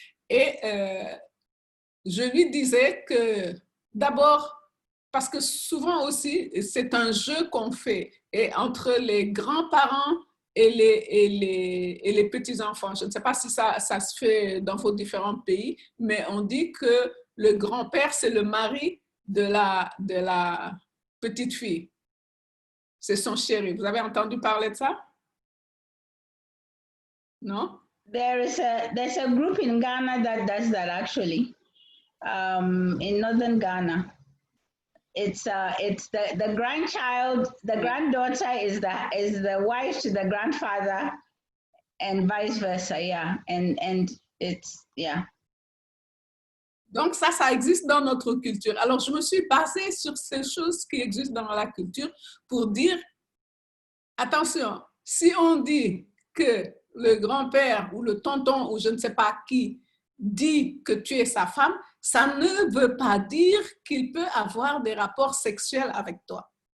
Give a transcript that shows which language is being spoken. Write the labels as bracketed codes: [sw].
[fr] Et je lui disais que d'abord, parce que souvent aussi, c'est un jeu qu'on fait et entre les grands-parents et les petits-enfants. Je ne sais pas si ça se fait dans vos différents pays, mais on dit que le grand-père, c'est le mari de la petite fille. C'est son chéri. Vous avez entendu parler de ça? [en] No? There's a group in Ghana that does that actually. In northern Ghana. It's the grandchild, the granddaughter is the wife to the grandfather and vice versa, yeah. And it's, yeah. [fr] Donc ça existe dans notre culture. Alors je me suis basée sur ces choses qui existent dans la culture pour dire, attention, si on dit que le grand-père ou le tonton ou je ne sais pas qui dit que tu es sa femme, ça ne veut pas dire qu'il peut avoir des rapports sexuels avec toi.